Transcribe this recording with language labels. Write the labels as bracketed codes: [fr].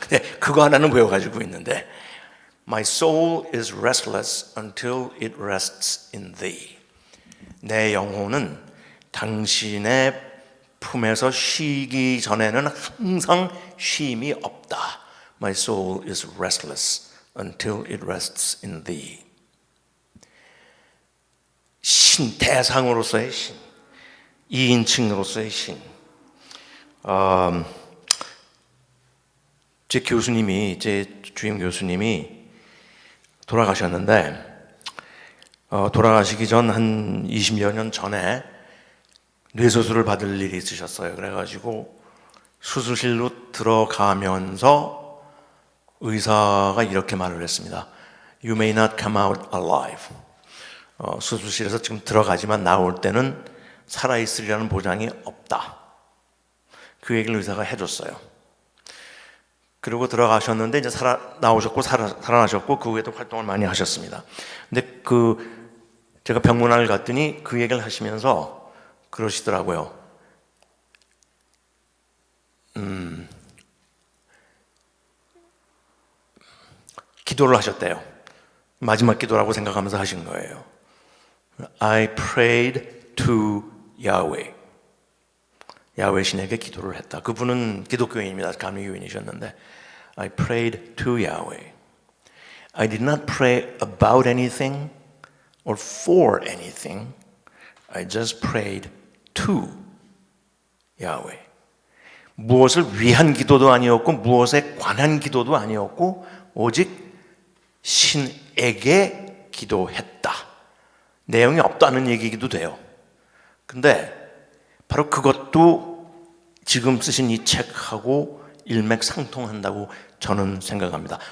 [ko] 근데 그거 하나는 외워가지고 있는데, [en] My soul is restless until it rests in thee. [ko] 내 영혼은 당신의 품에서 쉬기 전에는 항상 쉼이 없다. [en] My soul is restless until it rests in thee. [ko] 신, 대상으로서의 신, 2인칭으로서의 신. 제 주임 교수님이 돌아가셨는데, 돌아가시기 전 한 20여 년 전에 뇌수술을 받을 일이 있으셨어요. 그래가지고 수술실로 들어가면서 의사가 이렇게 말을 했습니다. [en] You may not come out alive. [ko] 수술실에서 지금 들어가지만 나올 때는 살아있으리라는 보장이 없다. 그 얘기를 의사가 해줬어요. 그리고 들어가셨는데 이제 나오셨고 살아나셨고 그 후에도 활동을 많이 하셨습니다. 근데 제가 병문안을 갔더니 그 얘기를 하시면서 그러시더라고요. 기도를 하셨대요. 마지막 기도라고 생각하면서 하신 거예요. [en] I prayed to Yahweh. [ko] 야훼 신에게 기도를 했다. 그분은 기독교인입니다. 감리교인이셨는데 [en] I prayed to Yahweh. I did not pray about anything or for anything. I just prayed to Yahweh. [ko] 무엇을 위한 기도도 아니었고 무엇에 관한 기도도 아니었고 오직 신에게 기도했다. 내용이 없다는 얘기기도 돼요. 근데 바로 그것도 지금 쓰신 이 책하고 일맥상통한다고 저는 생각합니다.